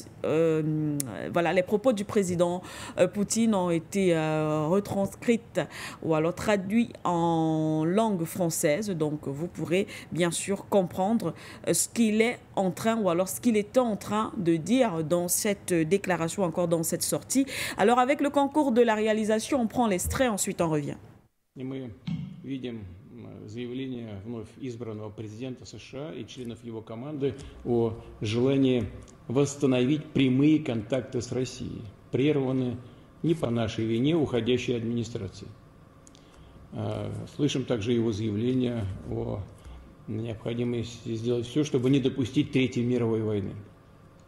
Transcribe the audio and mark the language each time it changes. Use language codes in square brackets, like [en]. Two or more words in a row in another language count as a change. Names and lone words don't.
[fr] Voilà, les propos du président Poutine ont été retranscrits ou alors traduits en langue française. Donc, vous pourrez bien sûr comprendre ce qu'il est en train ou alors ce qu'il était en train de dire dans cette déclaration, encore dans cette sortie. Alors, avec le concours de la réalisation, on prend l'extrait, ensuite on revient. [ru] Заявление вновь избранного президента США и членов его команды о желании восстановить прямые контакты с Россией, прерванные не по нашей вине уходящей администрации. Слышим также его заявление о необходимости сделать все, чтобы не допустить Третьей мировой войны.